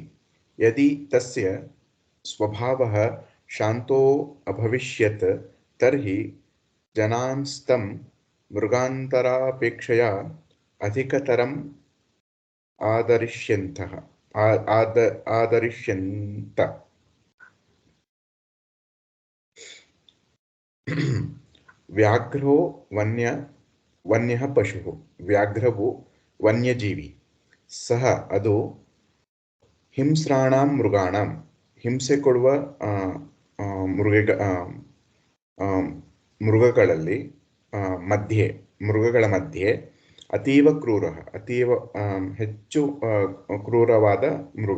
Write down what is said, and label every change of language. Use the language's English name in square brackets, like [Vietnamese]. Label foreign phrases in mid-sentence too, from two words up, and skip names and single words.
[Sanskrit] यदि तस्य स्वभावः शान्तो अभविष्यत् तर्हि जनांस्तं मृगान्तरापेक्षया अधिकतरम् आदरिष्यन्त। व्याघ्रो वन्यः पशुः व्याघ्रವು ವನ್ಯಜೀವಿ. [Kannada] ಸಹ ಅದು [Sanskrit] ಹಿಂಸ್ರಾಣಾಂ ಮೃಗಾಣಾಂ [Kannada] ಹಿಂಸೆ ಕೊಡುವ ಮೃಗಗಳಲ್ಲಿ ಮೃಗಗಳ ಮಧ್ಯೆ ಅತೀವ ಕ್ರೂರ ಅತೀವ ಹೆಚ್ಚು ಕ್ರೂರವಾದ ಮೃಗ.